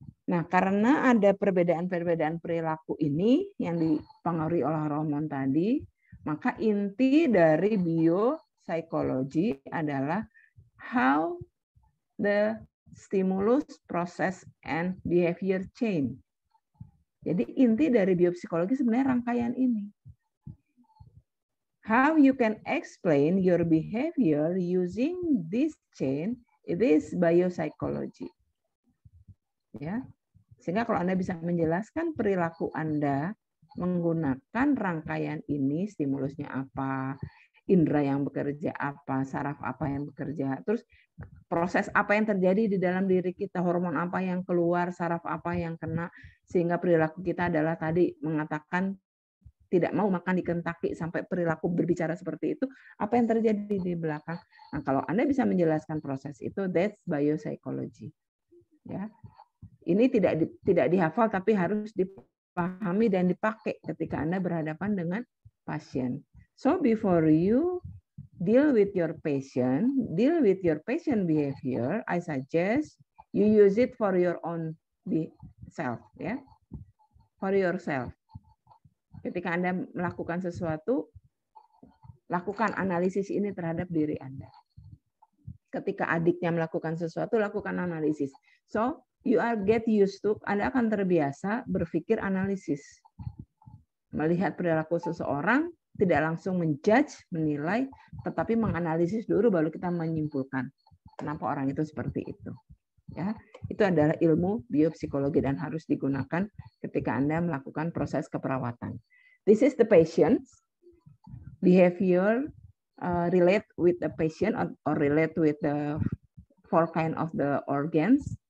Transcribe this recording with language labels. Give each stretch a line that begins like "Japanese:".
Indonesian: Nah, karena ada perbedaan-perbedaan perilaku ini yang dipengaruhi oleh hormon tadi, Maka inti dari biopsikologi adalah
English: how the stimulus, process, and behavior change.
Indonesian: Jadi inti dari biopsikologi sebenarnya rangkaian ini.
English: How you can explain your behavior using this chain, it is biopsychology.
Indonesian: Ya. Sehingga kalau Anda bisa menjelaskan perilaku Anda menggunakan rangkaian ini, stimulusnya apa, indera yang bekerja apa, saraf apa yang bekerja, terus proses apa yang terjadi di dalam diri kita, hormon apa yang keluar, saraf apa yang kena, sehingga perilaku kita adalah tadi mengatakan tidak mau makan di Kentucky sampai perilaku berbicara seperti itu, apa yang terjadi di belakang. Nah, kalau Anda bisa menjelaskan proses itu,
English: that's biopsychology.
Indonesian: Ya. Ini tidak dihafal tapi harus dipahami dan dipakai ketika Anda berhadapan dengan pasien.
English: So before you deal with your patient behavior, I suggest you use it for your own self, ya. For yourself.
Indonesian: Ketika Anda melakukan sesuatu, lakukan analisis ini terhadap diri Anda. Ketika adiknya melakukan sesuatu, lakukan analisis.
English: So, you are get used to,
Indonesian: Anda akan terbiasa berpikir analisis. Melihat perilaku seseorang, tidak langsung menjudge, menilai, tetapi menganalisis dulu baru kita menyimpulkan kenapa orang itu seperti itu. Ya, itu adalah ilmu biopsikologi dan harus digunakan ketika Anda melakukan proses keperawatan.
English: This is the patient behavior relate with the patient or relate with the four kind of the organs.